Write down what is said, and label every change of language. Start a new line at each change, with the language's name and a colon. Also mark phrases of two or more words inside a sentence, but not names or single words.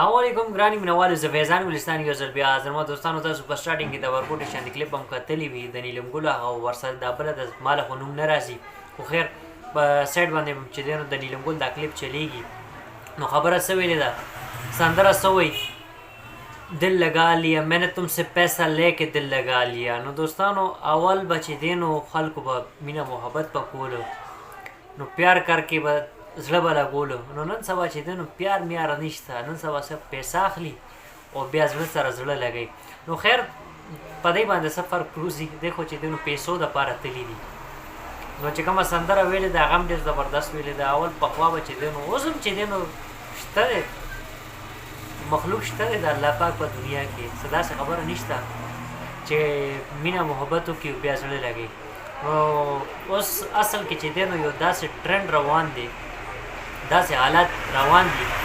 Pashto: علیکم ګراني مینوالو زه فیضان ګلستان یو ځل بیا زما دوستانو تاسو په سټارټینګ کې د ورکوټ شاندې کلیپ هم کتلی وي د نیلم ګل او ورسره دا بله د ماله خو نوم نه راځي خو خیر په سایډ باندې چې دی نو د نیلم ګل دا کلیپ چلیږي نو خبره څه ویلې ده سندره څه وایي
Urdu: دل لگا لیا میں نے تم سے پیسہ لے کے دل لگا لیا
Pashto: نو دوستانو اول به چې دی نو خلکو به مینه محبت به کولو نو پیار کر کې به زړه به لګولو نو نن سبا چې دی نو پیار میاره نشته نن سبا صرف پیسه اخلي او بیا زړه سره زړه لګوي نو خیر په دې باندې څه فرق پروزي دی خو چې دی نو پیسو دپاره تلي دي نو چې کومه سندره ویلې ده هغه هم ډېر زبردست ویلې ده اول پخوا به چې دی نو اوس هم چې دی نو شته دی مخلوق شته دی د الله پاک په دنیا کې څه داسې خبره نشته چې مینه محبت وکړي بیا زړه لګوي نو اوس اصل کې چې دی نو یو داسې ټرینډ روان دی داسې حالات روان دي